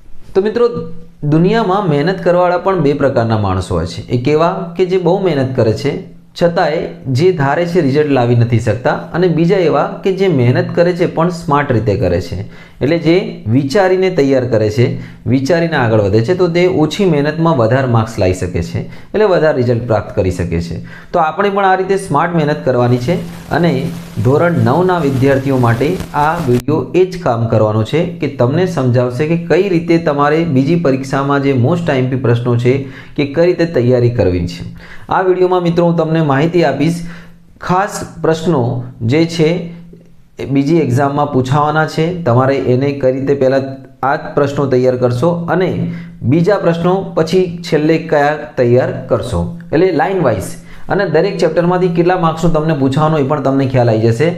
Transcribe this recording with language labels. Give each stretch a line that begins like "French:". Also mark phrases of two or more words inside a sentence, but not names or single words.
Gujarati: તો મિત્રો દુનિયા માં મહેનત કરવાવાળા પણ બે પ્રકારના માણસો હોય છે। એક એવા કે જે બહુ મહેનત કરે છે છતાંય જે ધારે છે રિઝલ્ટ લાવી નથી શકતા અને બીજા એવા કે જે મહેનત કરે છે પણ સ્માર્ટ રીતે કરે છે, એટલે જે વિચારીને તૈયાર કરે છે, વિચારીને આગળ વધે છે તો તે ઓછી મહેનતમાં વધારે માર્ક્સ લાવી શકે છે, એટલે વધારે રિઝલ્ટ પ્રાપ્ત કરી શકે છે। તો આપણે પણ આ રીતે સ્માર્ટ મહેનત કરવાની છે અને ધોરણ 9 ના વિદ્યાર્થીઓ માટે આ વિડિયો એ જ કામ કરવાનો છે કે તમને સમજાવશે કે કઈ રીતે તમારે બીજી પરીક્ષામાં જે
English: most IMP
Gujarati: પ્રશ્નો છે કે કઈ રીતે તૈયારી કરવી છે। આ વિડિયોમાં મિત્રો હું તમને માહિતી આપીશ ખાસ પ્રશ્નો જે છે બીજી એક્ઝામ માં પૂછાવાના છે, તમારે એને કઈ રીતે પહેલા આ પ્રશ્નો તૈયાર કરશો અને બીજા પ્રશ્નો પછી છેલ્લે કયા તૈયાર કરશો, એટલે
English: line wise
Gujarati: અને દરેક ચેપ્ટરમાંથી કેટલા માર્ક્સનું તમને પૂછાવાનું એ પણ તમને ખ્યાલ આઈ જશે।